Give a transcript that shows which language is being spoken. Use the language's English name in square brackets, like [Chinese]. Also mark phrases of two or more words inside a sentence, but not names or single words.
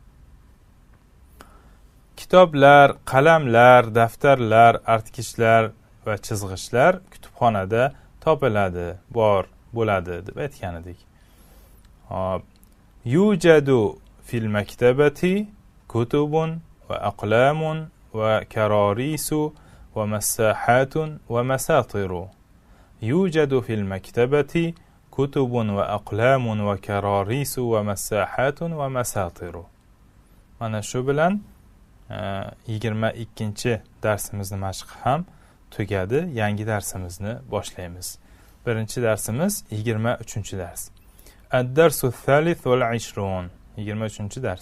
[Uzbek] Kitoblar, qalamlar, daftarlar, artkichlar va chizg'ichlar kutubxonada topiladi, bor bo'ladi deb aytgan edik. Hop. [Arabic] يوجد في المكتبة كتب وأقلام وكراريس ومساحات ومساطر. يوجد في المكتبة كتب وأقلام وكراريس ومساحات ومساطر. [Uzbek] Mana shu bilan 22 darsimizni mashq ham tugadi. Yangi darsimizni boshlaymiz. Birinchi darsimiz 23 dars. [Arabic] الدرس الثالث والعشرون. [Uzbek] 23 dars.